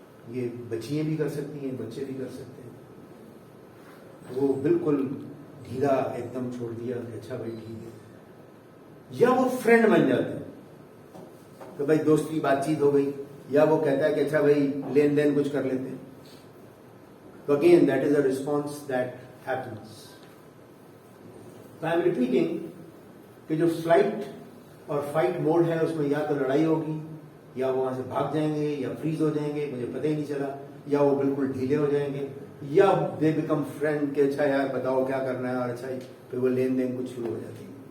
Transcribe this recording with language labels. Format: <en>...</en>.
<ur>یہ بچیاں بھی کر سکتی ہیں, بچے بھی کر سکتے ہیں. وہ بالکل ڈھیلا ایک دم چھوڑ دیا کہ اچھا بھائی ٹھیک ہے. یا وہ فرینڈ بن جاتے ہیں کہ بھائی دوست کی بات چیت ہو گئی, یا وہ کہتا ہے کہ اچھا بھائی لین دین کچھ کر لیتے ہیں.</ur> <en>تو again that is a response that happens. I am repeating</en> <ur>کہ جو فلائٹ اور فائٹ موڈ ہے اس میں یا تو لڑائی ہوگی, یا وہ وہاں سے بھاگ جائیں گے, یا فریز ہو جائیں گے, مجھے پتہ ہی نہیں چلا, یا وہ بالکل ڈھیلے ہو جائیں گے, یا</ur> <en>they become friend</en> <ur>کہ اچھا یار بتاؤ کیا کرنا ہے, اور اچھا پھر وہ لین دین کچھ شروع ہو جاتی ہے.</ur>